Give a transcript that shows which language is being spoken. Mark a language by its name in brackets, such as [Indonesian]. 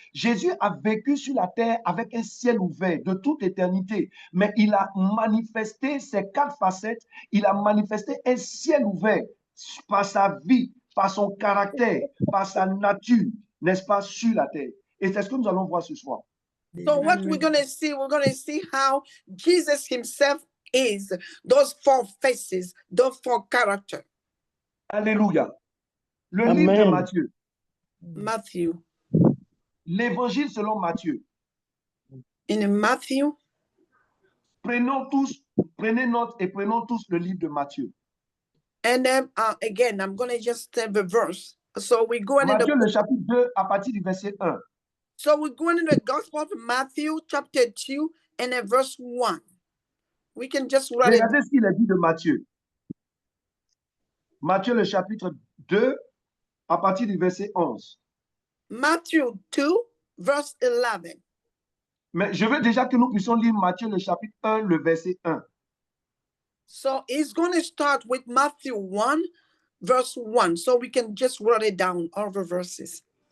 [French] Jésus a vécu sur la terre avec un ciel ouvert de toute éternité. Mais il a manifesté ces 4 facettes. Il a manifesté un ciel ouvert par sa vie, par son caractère, par sa nature, n'est-ce pas, sur la terre. Et c'est ce que nous allons voir ce soir. [English] So what we're going to see how Jesus himself is, those 4 faces, those 4 characters. [French] Alléluia. Le livre de Matthieu. [English] Matthew. [French] L'évangile selon Matthieu. [English] In Matthew. [French] Prenez note et prenons tous le livre de Matthieu. [English] And then again, I'm going to just tell the verse. So we go into [French] Matthieu, le chapitre 2, à partir du verset 1. [English] So we're going into the Gospel of Matthew, chapter 2, and then verse 1. We can just write it. [French] Regardez ce qu'il a dit de Matthieu. Matthieu, le chapitre 2, à partir du verset 11. [English] Matthew 2, verse 11. [French] Mais je veux déjà que nous puissions lire Matthieu, le chapitre 1, le verset 1. [English] So he's going to start with Matthew 1, verse 1. So we can just write it down, all the verses.